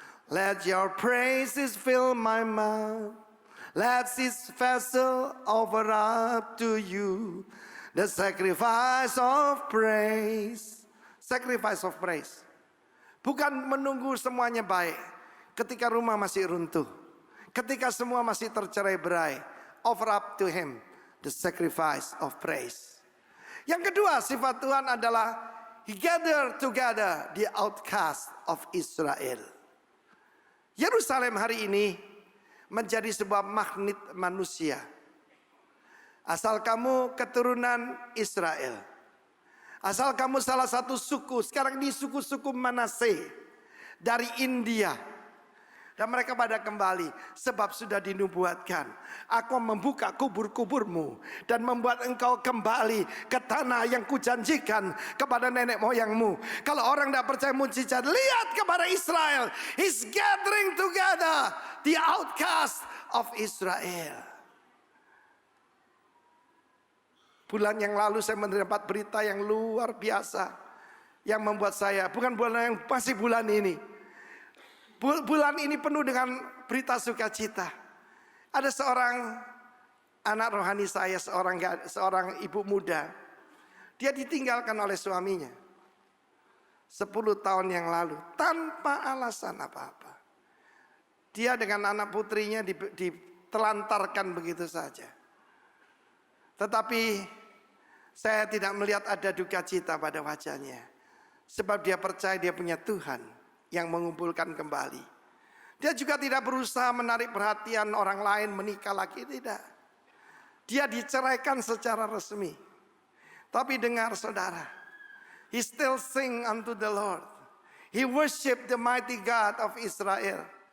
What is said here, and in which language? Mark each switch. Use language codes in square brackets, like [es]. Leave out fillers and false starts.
[en] Let your praises fill my mouth. Let this vessel offer up to you the sacrifice of praise. Sacrifice of praise. [id] Bukan menunggu semuanya baik. Ketika rumah masih runtuh. Ketika semua masih tercerai-berai. Offer up to him the sacrifice of praise. Yang kedua, sifat Tuhan adalah [en] he gathered together the outcast of Israel. [id] Yerusalem hari ini menjadi sebuah magnet manusia. Asal kamu keturunan Israel, asal kamu salah satu suku, sekarang di suku-suku Manase dari India, dan mereka pada kembali sebab sudah dinubuatkan, aku membuka kubur-kuburmu dan membuat engkau kembali ke tanah yang kujanjikan kepada nenek moyangmu. Kalau orang tidak percaya mujizat, lihat kepada Israel. [en] He's gathering together the outcast of Israel. [id] Bulan yang lalu saya mendapat berita yang luar biasa, yang membuat saya, bukan bulan yang pasti bulan ini. Bulan ini penuh dengan berita sukacita. Ada seorang anak rohani saya, seorang ibu muda. Dia ditinggalkan oleh suaminya 10 tahun yang lalu tanpa alasan apa-apa. Dia dengan anak putrinya ditelantarkan begitu saja. Tetapi saya tidak melihat ada duka cita pada wajahnya. Sebab dia percaya dia punya Tuhan yang mengumpulkan kembali. Dia juga tidak berusaha menarik perhatian orang lain menikah lagi, tidak. Dia diceraikan secara resmi. Tapi dengar saudara, [en] he still sing unto the Lord. He worship the mighty God of Israel.